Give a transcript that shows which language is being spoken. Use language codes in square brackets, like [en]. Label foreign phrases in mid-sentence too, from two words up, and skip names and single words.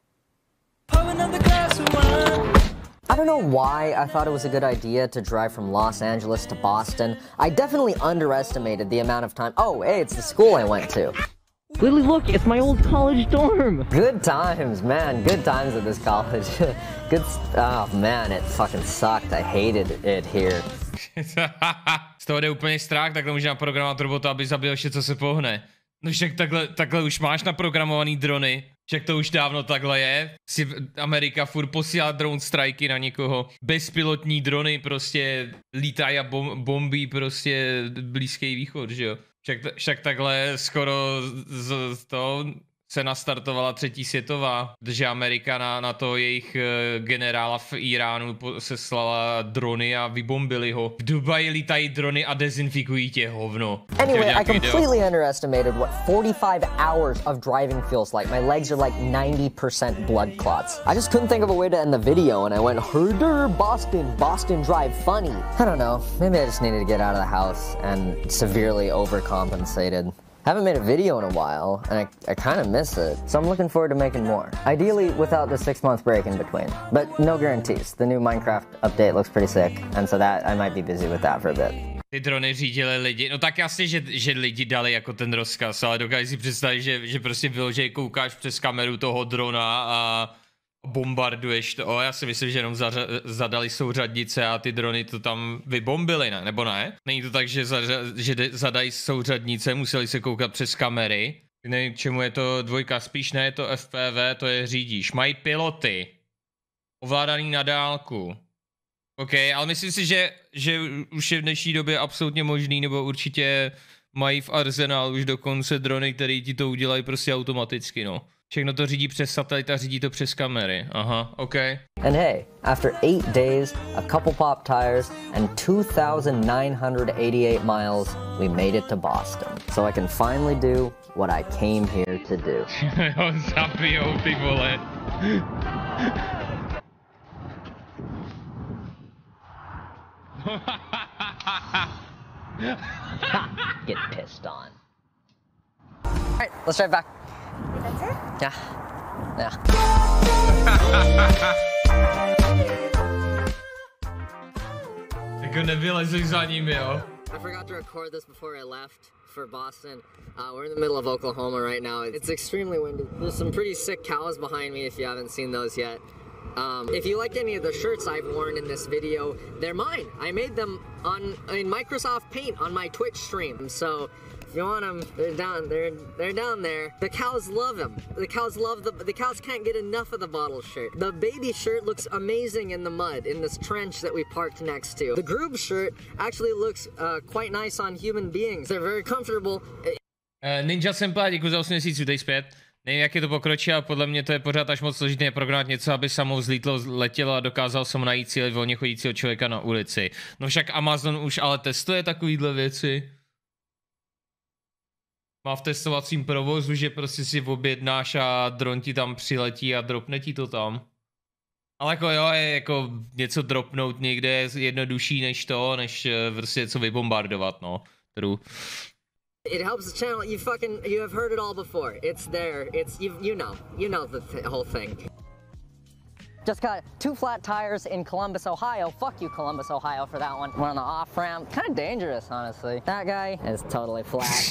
[en] I don't know why I thought it was a good idea to drive from Los Angeles to Boston. I definitely underestimated the amount of time. Oh, hey, it's the school I went to. Lily, look, it's my old college dorm. Good times, man. Good times at this college. Oh man, it fucking sucked. I hated it here. [cs] Z toho jde úplně strach, takhle může naprogramovat robota, aby zabil vše, co se pohne. No však takhle už máš naprogramovaný drony. Však to už dávno takhle je. Si Amerika furt posílá drone strajky na někoho. Bezpilotní drony prostě lítají a bombí prostě Blízký východ, že jo. Však takhle skoro to se nastartovala třetí světová, protože Amerika na to jejich generála v Iránu seslala drony a vybombili ho. V Dubaji lítají drony a dezinfikují tě, hovno. [en] Anyway, I completely underestimated what 45 hours of driving feels like. My legs are like 90% blood clots. I just couldn't think of a way to end the video and I went, Herdyn, Boston drive funny. I don't know, maybe I just needed to get out of the house and severely overcompensated. Haven't made a video in a while, and I kind of miss it, so I'm looking forward to making more. Ideally, without the 6-month break in between, but no guarantees. The new Minecraft update looks pretty sick, and so that I might be busy with that for a bit. [cs] Ty drony řídili lidi, no tak jasně, že lidi dali jako ten rozkaz, ale dokážeš si představit, že prostě vyložej, koukáš přes kameru toho drona a bombarduješ to. Já si myslím, že jenom zadali souřadnice a ty drony to tam vybombily, ne? Nebo ne? Není to tak, že zadají souřadnice, museli se koukat přes kamery. Nevím, čemu je to dvojka, spíš ne, je to FPV, to je řídíš. Mají piloty. Ovládaný na dálku. OK, ale myslím si, že už je v dnešní době absolutně možný, nebo určitě mají v arzenálu už dokonce drony, které ti to udělají prostě automaticky, no. Všechno to řídí přes satelit a řídí to přes kamery. Aha, OK. [en] And hey, after 8 days, a couple pop tires, and 2,988 miles, we made it to Boston. So I can finally do what I came here to do. [cs] Jo, zabijou ty vole. [en] Get pissed on. All right, let's drive back. That's it? Yeah. Yeah. [cs] Jako nevylezeš za ním, jo? [en] I forgot to record this before I left for Boston. We're in the middle of Oklahoma right now. It's extremely windy. There's some pretty sick cows behind me if you haven't seen those yet. If you like any of the shirts I've worn in this video, they're mine. I made them in Microsoft Paint on my Twitch stream. So if you want them, they're down there. The cows love them. The cows can't get enough of the bottle shirt. The baby shirt looks amazing in the mud in this trench that we parked next to. The Groob shirt actually looks quite nice on human beings. They're very comfortable. [cs] Ninja Senpai, děkuji za 8 měsíců, dej zpět. Nevím, jak je to pokročí, ale podle mě to je pořád až moc složité programovat něco, aby samo vzlítlo, letělo a dokázal som najít cíl volně chodícího člověka na ulici. No však Amazon už ale testuje takovýhle věci. Má v testovacím provozu, že prostě si objednáš a dron ti tam přiletí a dropne ti to tam. Ale jako jo, je jako něco dropnout někde je jednodušší než prostě něco vybombardovat, no. [en] True. It helps the channel. You have heard it all before. It's there. It's you know the whole thing. Just got 2 flat tires in Columbus, Ohio. Fuck you, Columbus, Ohio, for that one. We're on the off ramp. Kind of dangerous, honestly. That guy is totally flat.